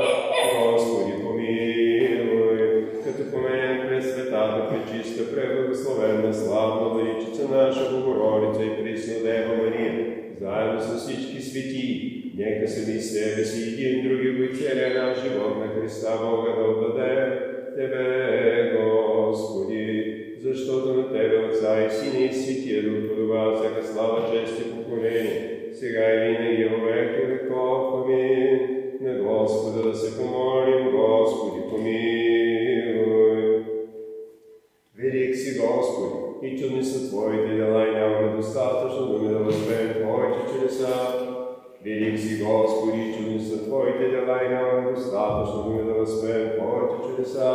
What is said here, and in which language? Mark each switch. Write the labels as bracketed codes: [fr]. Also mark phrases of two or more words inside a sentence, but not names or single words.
[bg] Господи помилуй, като поменем през светата, пречиста, преблагословенна, славна Владичица наша Богородица и пресна Дева Мария, заедно с всички светии, нека сами себе си един други го и целия наш живот на Христа Бога да отдадем. Тебе, Господи, защото на Тебе, Отца и Сина и Светия Дух, подобава всяка слава, чест и поклонение, сега и винаги [cu] во веки веков. [bg] Амин. На Господа да се помолим. Господи помилуй. Велик си, Господи, и чудни са Твоите дела, и нямаме достатъчно думи да възпеем Твоите чудеса. Велик си, Господи, и чудни са Твоите дела, и нямаме достатъчно думи да възпеем Твоите чудеса.